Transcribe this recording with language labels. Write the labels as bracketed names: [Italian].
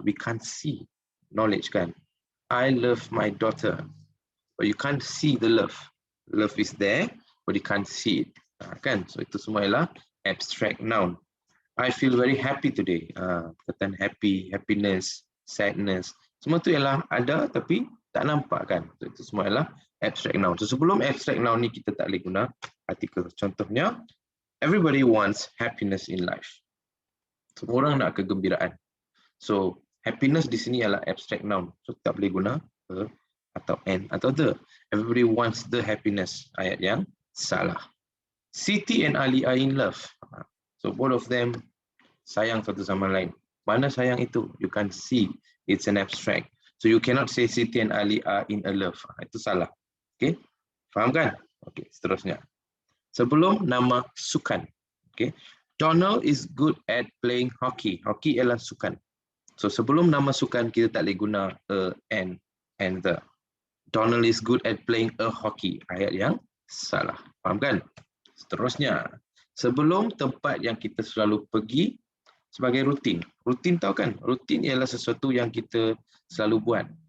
[English] We can't see knowledge kan. I love my daughter, but you can't see the love. Love is there, but you can't see it. [Malay] Kan? [English] So [Malay] itu semua ialah [English] abstract noun. I feel very happy today. [Malay] Perkataan happy, happiness, sadness, semua tu ialah ada tapi tak nampak kan. So, itu semua ialah abstract noun. So sebelum abstract noun ni kita tak boleh guna artikel. Contohnya, [English] everybody wants happiness in life. [Malay] Semua orang nak kegembiraan. So happiness di sini ialah abstract noun. So tak boleh guna a atau an atau the. [English] Everybody wants the happiness. [Malay] Ayat yang salah. [English] Siti and Ali are in love. So both of them [Malay] sayang satu sama lain. Mana sayang itu? [English] You can't see. It's an abstract. So you cannot say Siti and Ali are in a love. [Malay] Itu salah. Okay? Faham kan? Okay, seterusnya. Sebelum nama sukan. Okay. [English] Donald is good at playing hockey. [Malay] Hockey ialah sukan. So sebelum nama sukan kita tak boleh guna a, and the. [English] Donald is good at playing a hockey. [Malay] Ayat yang salah. Faham kan? Seterusnya. Sebelum tempat yang kita selalu pergi sebagai rutin. Rutin tahu kan? Rutin ialah sesuatu yang kita selalu buat.